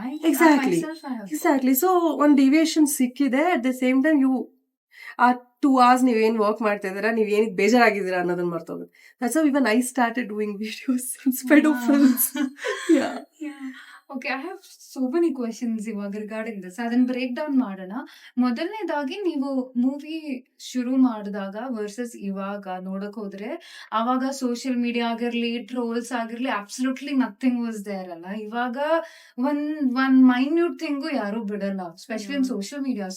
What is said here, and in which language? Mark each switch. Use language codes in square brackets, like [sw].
[kn] Exactly. So ಒಂದು deviation ಸಿಕ್ಕಿದೆ. [en] at the same time [kn] you ಆ 2 hours ನೀವೇನ್ ವರ್ಕ್ ಮಾಡ್ತಾ ಇದ್ದೀರಾ, ನೀವ್ ಏನಿಗೆ ಬೇಜಾರಾಗಿದ್ದೀರಾ ಅನ್ನೋದನ್ನ ಮರ್ತೋಗುತ್ತೆ. [en] That's how even I started doing videos instead of films. Yeah. Okay, I have so many questions [kn] ಇವಾಗ [en] Regarding this. [kn] ಅದನ್ನ ಬ್ರೇಕ್ ಡೌನ್ ಮಾಡೋಣ. ಮೊದಲನೇದಾಗಿ ನೀವು ಮೂವಿ ಶುರು ಮಾಡಿದಾಗ ವರ್ಸಸ್ ಇವಾಗ ನೋಡಕ್ ಹೋದ್ರೆ, ಅವಾಗ ಸೋಷಿಯಲ್ ಮೀಡಿಯಾ ಆಗಿರ್ಲಿ, ಟ್ರೋಲ್ಸ್ ಆಗಿರ್ಲಿ, [en] absolutely nothing was there [kn] ಅಲ್ಲ. ಇವಾಗ ಒನ್ ಮೈನ್ಯೂಟ್ ಥಿಂಗು ಯಾರು ಬಿಡಲ್ಲ, ಸ್ಪೆಷಲಿ ಇನ್ ಸೋಷಿಯಲ್ ಮೀಡಿಯಾ.